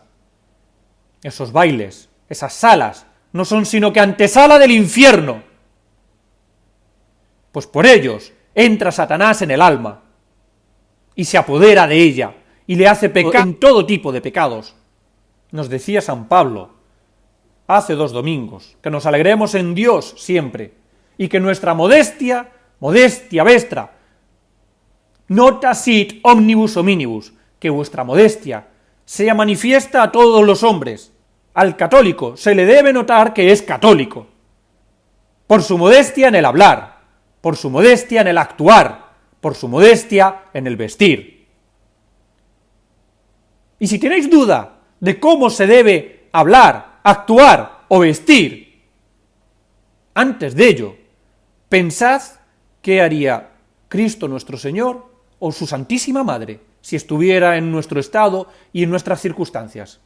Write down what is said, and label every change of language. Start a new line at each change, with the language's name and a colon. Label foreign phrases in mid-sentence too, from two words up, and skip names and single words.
Spanish: Esos bailes, esas salas, no son sino que antesala del infierno, pues por ellos entra Satanás en el alma y se apodera de ella y le hace pecar en todo tipo de pecados. Nos decía San Pablo hace 2 domingos que nos alegremos en Dios siempre y que nuestra
Latin: modestia vestra, nota sit omnibus hominibus,
Spanish: que vuestra modestia sea manifiesta a todos los hombres. Al católico se le debe notar que es católico, por su modestia en el hablar, por su modestia en el actuar, por su modestia en el vestir. Y si tenéis duda de cómo se debe hablar, actuar o vestir, antes de ello, pensad qué haría Cristo nuestro Señor o su Santísima Madre si estuviera en nuestro estado y en nuestras circunstancias.